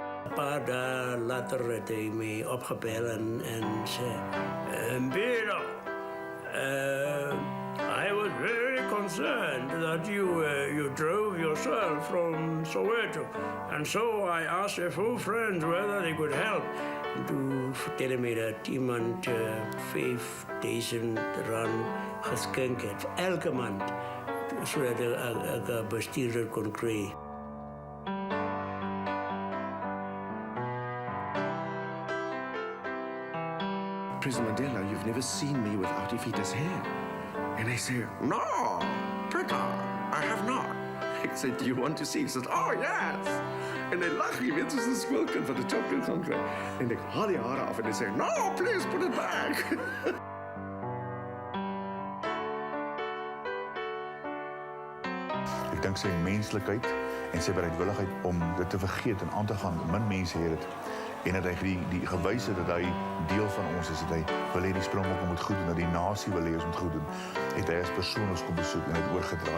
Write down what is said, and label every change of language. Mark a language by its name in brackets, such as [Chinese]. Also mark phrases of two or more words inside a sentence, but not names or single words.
[Afrikaans] paar dae later het hy my opgebel en sê, Madiba, [English] I was very concerned that you drove yourself from Soweto. And so I asked a few friends whether they could help. [Afrikaans] Toe vertel my dat iemand 5.000 rand geskenk het vir elke maand, sodat ek 'n bestuurder kon kry. [English] President Mandela, you've never seen me without Ifita's hair. And I say, no, Peter, I have not. I said, do you want to see? He said, oh, yes. [Afrikaans] En hy lag, jy weet, soos 'n skoolkind wat 'n chocolate gaan kry. En ek haal die hare af en hy sê, [English] no, please put it back. [Afrikaans] Ek dink sy menslikheid en sy bereidwilligheid om dit te vergeet en aan te gaan, min mense het dit. En dat hy die gewys het dat hy deel van ons is, dat hy wil hê die Springbokke moet goed doen, dat die nasie wil hê ons moet goed doen, het hy as persoon ons kom besoek en het oorgedra.